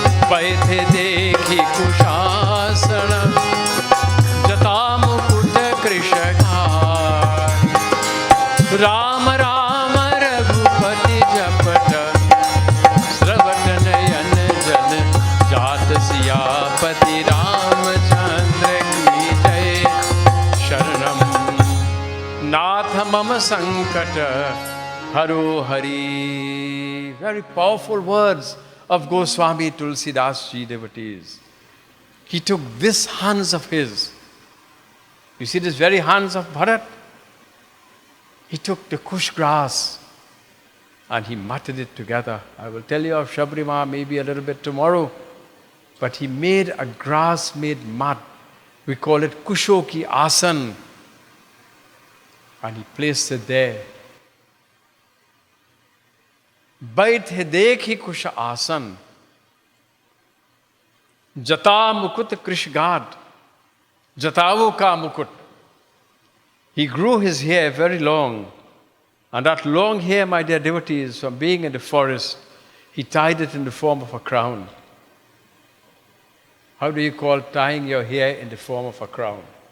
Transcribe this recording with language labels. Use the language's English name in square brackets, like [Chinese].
[Hindi] बैठे देखी कुशासन जता मुकुट कृष्णघाट राम राम रघुपति जपट श्रवण नयन जन जात सियापति रामचंद्र की जय शरणम नाथ मम संकट हरो Hari. [English] Very powerful words of Goswami Tulsidas ji devotees. He took this hands of his. You see this very hands of Bharat? He took the kush grass and he matted it together. I will tell you of Sabri Ma maybe a little bit tomorrow. But he made a grass made mud. We call it kushoki asan. And he placed it there. [Hindi] बैठे देखी कुश आसन जटा मुकुट कृष्णगाद जटाओं का मुकुट. [English] He grew his hair very long, and that long hair, my dear devotees, from being in the forest, he tied it in the form of a crown. How do you call tying your hair in the form of a crown?